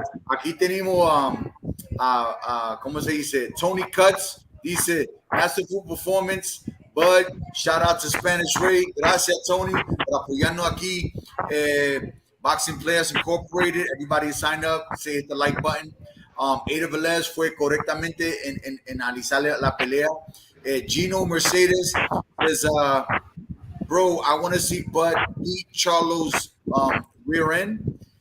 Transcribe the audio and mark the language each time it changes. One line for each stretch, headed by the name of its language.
Spanish: Aquí tenemos ¿cómo se dice?
English: Tony Cuts dice, masterful performance. Bud, shout out to Spanish Ray.
Spanish: Gracias, Tony, por apoyarnos aquí.
English: Boxing Players Incorporated. Everybody signed up. Say hit the like button.
Spanish: Ada Velez fue correctamente en analizar la pelea.
English: Gino Mercedes says, bro, I want to see Bud beat Charlo's rear end.